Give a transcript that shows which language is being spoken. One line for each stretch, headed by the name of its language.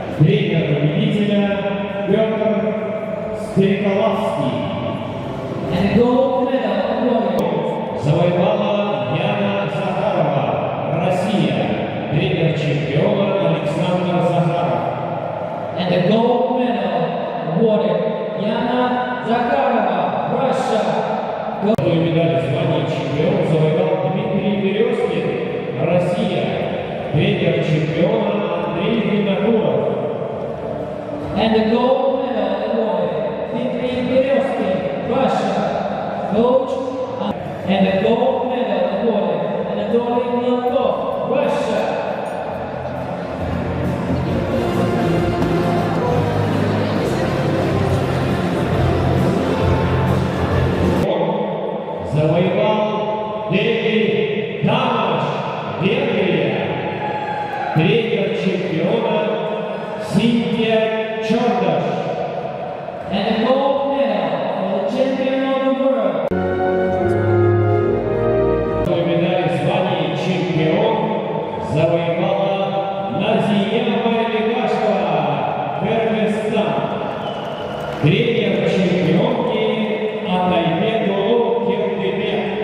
Russian: Тренер победителя Петр Стреколовский.
English: And the gold medal
Russian: Завоевала Яна Захарова, Россия. Тренер чемпиона Александр Захаров.
English: And the gold medal awarded Yana Zakharova, Russia.
Russian: Золотую медаль звания чемпион завоевал Дмитрий Березкин, Россия. Тренер чемпиона Андрей Виногоров.
English: And the gold medal awarded Dmitry Berezkin, Russia. Coach. And the gold medal awarded Anatoly Gladkov, Russia.
Russian: Завоевал Третий Тамаш, Венгрия. Тренер чемпиона Синтия Чордаш.
English: And the gold medal for the champion of the world.
Russian: Медаль звания чемпион завоевала Назия Майликашева, Кыргызстан. Тренер чемпионки Атайбек Улукелдебек.